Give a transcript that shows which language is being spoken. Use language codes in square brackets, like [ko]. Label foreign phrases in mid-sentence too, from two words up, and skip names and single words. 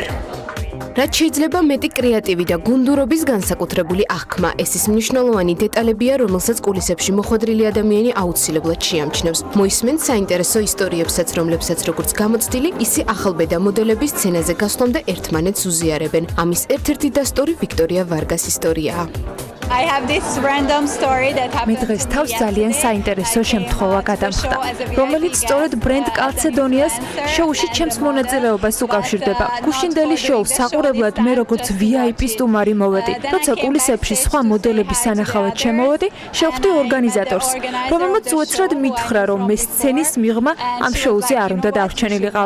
[ka] რაც შეიძლება მეტი კრეატივი და გუნდურობის განსაკუთრებული აღქმა, ეს ის მნიშვნელოვანი დეტალებია, რომელსაც კულისებში მოხვედრილი ადამიანი აუცილებლად შეამჩნევს. მოისმენთ საინტერესო ისტორიებსაც, რომლებსაც როგორც გამოცდილი, ისე ახალბედა მოდელები სცენაზე გასვლამდე ერთმანეთს უზიარებენ. ამის ერთ-ერთი დასტური ვიქტორია ვარგას ისტორიაა. [en] I have this random story that [ka] მე დღეს თავს ძალიან საინტერესო შემთხვევა გადამხდა, რომელიც სწორედ ბრენდ კალცედონიას შოუში ჩემს მონაწილეობას უკავშირდება. გუშინდელი შოუს საყურებლად მე როგორც VIP სტუმარი მოვედი. როცა კულისებში სხვა მოდელების სანახავად შემოვედი, შევხვდი ორგანიზატორს, რომელმაც უეცრად მითხრა, რომ მე სცენის მიღმა ამ შოუზე არ უნდა დარჩენილიყავი.